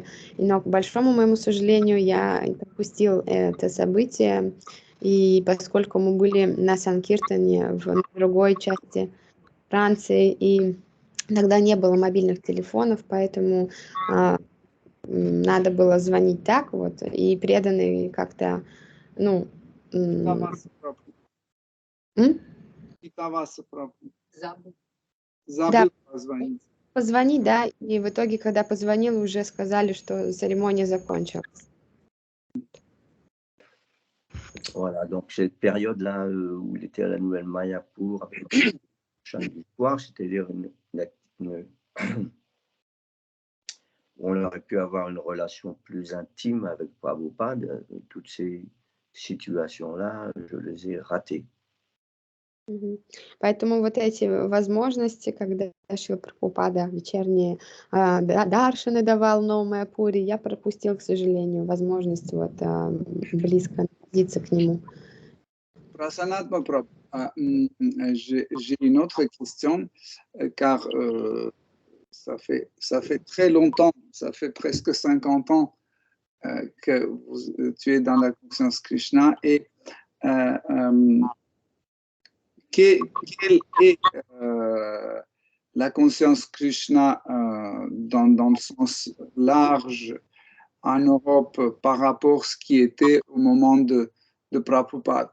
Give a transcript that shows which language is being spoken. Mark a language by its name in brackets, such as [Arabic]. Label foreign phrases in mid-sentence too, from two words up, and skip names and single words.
[Russian] Но, к большому моему сожалению, я пропустил это событие, и поскольку мы были на Санкиртане в другой части Франции, и тогда не было мобильных телефонов, поэтому надо было звонить так вот, и преданные как-то, Забыл позвонить. Позвонить, да, и в итоге, когда позвонил, уже сказали, что церемония закончилась. [French] Voilà, donc cette période-là où il était à la nouvelle Mayapur avec le chant du soir, c'est-à-dire on aurait pu avoir une relation plus intime avec Prabhupada. Toutes ces situations-là, je les ai ratées. [Russian] Поэтому вот эти возможности, когда Шрила Прабхупада вечерние даршаны давал в Новом Майяпуре, я пропустил, к сожалению, возможность близко находиться к нему. [French] Prasanatma Prabhu, j'ai une autre question, car ça fait très longtemps, ça fait presque 50 ans que tu es dans la conscience Krishna. Et quelle est la conscience Krishna dans le sens large en Europe par rapport à ce qui était au moment de Prabhupada?